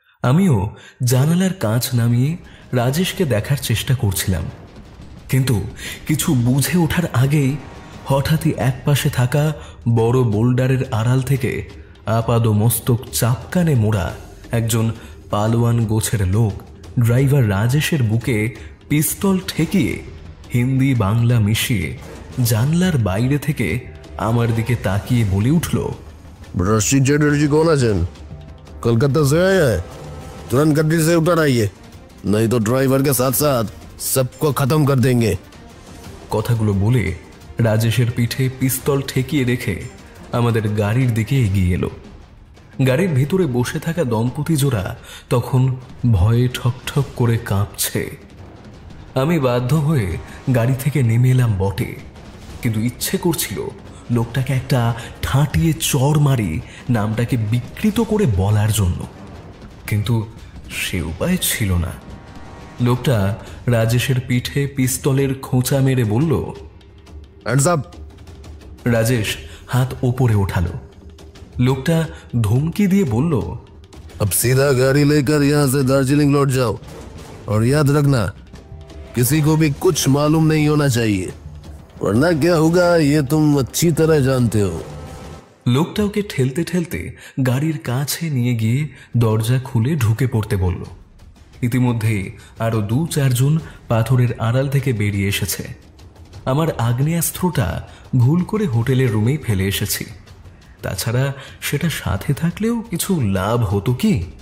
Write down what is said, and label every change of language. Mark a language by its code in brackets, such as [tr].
[bn] আমিও জানালার কাঁচ নামিয়ে রাজেশকে দেখার চেষ্টা করছিলাম, কিন্তু কিছু বুঝে ওঠার আগেই হঠাৎই একপাশে থাকা বড় বোল্ডারের আড়াল থেকে আপাদ মস্তক চাপকানে মোড়া একজন পালোয়ান গোছের লোক ড্রাইভার রাজেশের বুকে পিস্তল ঠেকিয়ে হিন্দি বাংলা মিশিয়ে জানলার বাইরে থেকে আমার দিকে তাকিয়ে বলে উঠল, [hi] रशीद चटर्जी कौन है जन? कोलकाता से आया है, तुरंत गड्डी से उतर आइए, नहीं तो ड्राइवर के साथ साथ सबको खत्म कर देंगे। [bn] কথাগুলো বলে রাজেশের পিঠে পিস্তল ঠেকিয়ে রেখে আমাদের গাড়ির দিকে এগিয়ে এলো। গাড়ির ভিতরে বসে থাকা দম্পতি জোড়া তখন ভয়ে ঠকঠক করে কাঁপছে। আমি বাধ্য হয়ে গাড়ি থেকে নেমে এলাম বটে, কিন্তু ইচ্ছে করছিল লোকটাকে একটা ঠাঁটিয়ে চড় মারি নামটাকে বিকৃত করে বলার জন্য, কিন্তু সে উপায় ছিল না। লোকটা রাজেশের পিঠে পিস্তলের খোঁচা মেরে বলল, [en] Hands up. [bn] রাজেশ হাত ওপরে ওঠালো। লোকটা ধমকি দিয়ে বলল, [hi] अब सीधा गाड़ी लेकर यहाँ से दार्जिलिंग लौट जाओ, और याद रखना किसी को भी कुछ मालूम नहीं होना चाहिए, वरना क्या होगा ये तुम अच्छी तरह जानते हो। [bn] লোকটা ওকে ঠেলতে ঠেলতে গাড়ির কাছে নিয়ে গিয়ে দরজা খুলে ঢুকে পড়তে বলল। ইতিমধ্যে আরো 2-4 জন পাথরের আড়াল থেকে বেরিয়ে এসেছে। আমার আগ্নেয়াস্ত্রটা ভুল করে হোটেলের রুমেই ফেলে এসেছি, তাছাড়া সেটা সাথে থাকলেও কিছু লাভ হতো কি?